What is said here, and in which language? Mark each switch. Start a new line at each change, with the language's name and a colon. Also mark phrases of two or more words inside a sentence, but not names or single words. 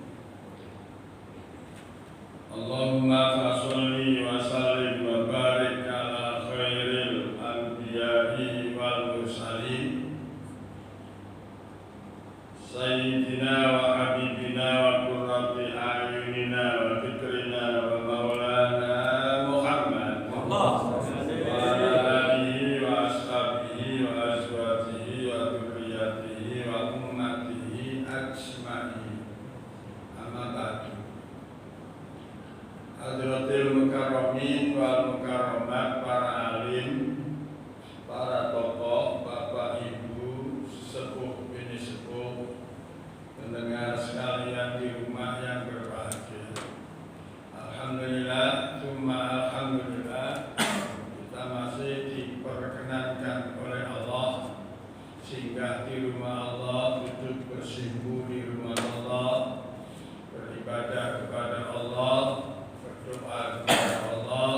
Arabic: اللهم فصل وسلم وبارك على خير الأنبياء والمرسلين سيدنا وحبيبنا وقرة أعيننا وفكرنا ومولانا محمد وعلى آله وأصحابه وأزواجه وذريته وأمته أجمعين. أما بعد. حضرات المكرمين والمكرمات,
Indonesian: para alim, para tokoh, bapak ibu,
Javanese: sepuh bini sepuh,
Indonesian: pendengar sekalian di rumah yang berbahagia. Alhamdulillah, cuma alhamdulillah, kita masih diperkenankan oleh Allah singgah di rumah Allah, duduk bersimpuh di rumah Allah, beribadah kepada Allah, berdoa kepada Allah.